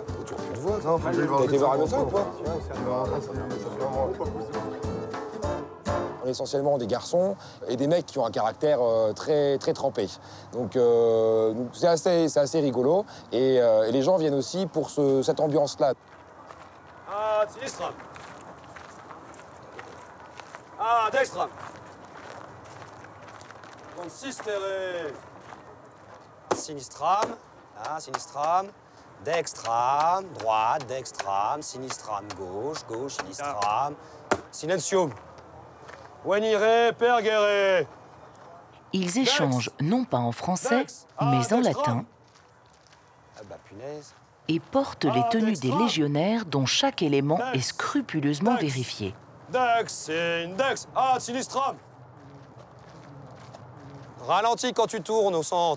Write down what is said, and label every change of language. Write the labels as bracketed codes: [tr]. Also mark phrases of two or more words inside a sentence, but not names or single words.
[fr] T'as toujours plus de voix, toi? Non, faut que j'aille voir T'as été voir un médecin ou pas? On est essentiellement des garçons et des mecs qui ont un caractère très, très trempé. Donc c'est assez rigolo. Et les gens viennent aussi pour cette ambiance-là. [la] Ah, sinistra. Ah, dextra. Consistere. Sinistram. Ah, sinistram. Dextram, droite, dextram, sinistram, [fr] gauche, gauche, [la] sinistram. Silencium. Venire pergere. [fr] Ils échangent non pas en français, mais en latin, Ah bah punaise. et portent les tenues des légionnaires dont chaque élément est scrupuleusement vérifié. [la] Dex, index, ad sinistram. [fr] Ralentis quand tu tournes au centre.